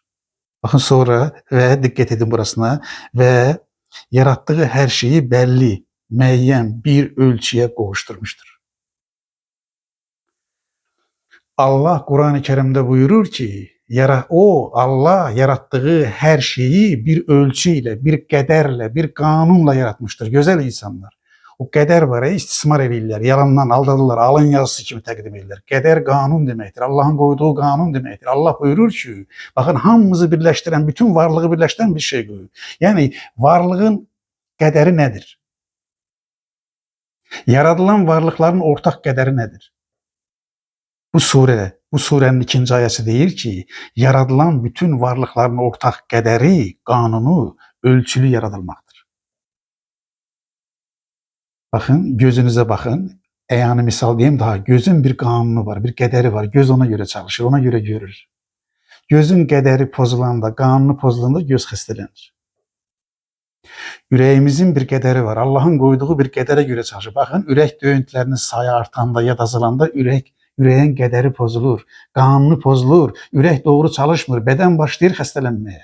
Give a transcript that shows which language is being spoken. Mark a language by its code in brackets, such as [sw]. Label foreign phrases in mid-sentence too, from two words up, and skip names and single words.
[tr] Bakın sonra ve dikkat edin burasına. Ve yarattığı her şeyi belli, müəyyən bir ölçüye qovuşturmuştur. Allah Kur'an-ı Kerim'de buyurur ki, Allah yarattığı her şeyi bir ölçüyle, bir qədərlə, bir kanunla yaratmıştır. Güzel insanlar. [az] O qədər var ya, istismar edirlər, yalandan aldadırlar, alın yazısı kimi təqdim edirlər. Qədər qanun deməkdir, Allah'ın koyduğu qanun deməkdir. Allah buyurur ki, bakın, hamımızı birləşdirən, bütün varlığı birləşdirən bir şey koyur. [tr] Yani varlığın qədəri nedir? Yaradılan varlıkların ortak qədəri nedir? Bu surenin 2. [az] ayəsi deyir ki, yaradılan bütün varlıkların ortak qədəri, kanunu, ölçülü yaradılmaqdır. [tr] Bakın, gözünüze bakın. Yani misal diyeyim daha, gözün bir kanunu var, bir qədəri var. Göz ona göre çalışır, ona göre görür. [az] Gözün qədəri pozulanda, kanunu pozulanda göz xəstələnir. Ürəyimizin bir qədəri var. Allahın qoyduğu bir qədərə görə çalışır. Baxın, ürək döyüntülərinin sayı artanda ya da azalanda ürəyin qədəri pozulur, qanunu pozulur, ürək doğru çalışmır, bədən başlayır xəstələnməyə.